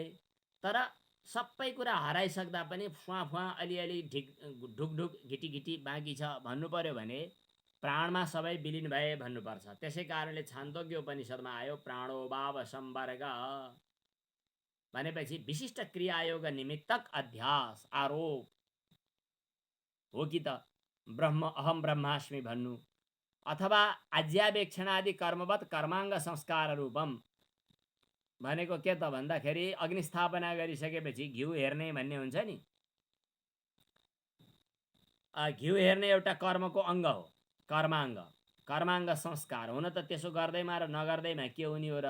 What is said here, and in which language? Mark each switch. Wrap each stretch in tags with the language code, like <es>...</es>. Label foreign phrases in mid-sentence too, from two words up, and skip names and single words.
<ne>तर सबै कुरा हराइसक्दा पनि फुवा फुवा अलिअलि ढुकढुक घिटिघिटी बाँकी छ भन्नु पर्यो भने प्राणमा सबै विलिन भए भन्नुपर्छ। त्यसै कारणले छान्दोग्य उपनिषदमा आयो</ne> <sa>प्राणो भाव सम्वर्ग</sa> <ne>भनेपछि विशिष्ट क्रियायोग निमित्तक अध्यास आरोप हो कि त ब्रह्म</ne> <sa>अहम ब्रह्मास्मि</sa> <ne>भन्नु, अथवा</ne> <sa>आज्यावेक्षणादि कर्मवत कर्माङ्ग संस्कार रूपम</sa> <ne>भनेको के त भन्दाखेरि अग्निस्थापना गरिसकेपछि घिउ हेर्ने भन्ने हुन्छ नि। घिउ हेर्ने एउटा कर्मको अङ्ग हो, कर्माङ्ग। कर्माङ्ग संस्कार हुन त त्यसो गर्दैमा र नगर्दैमा के हुने हो र?</ne>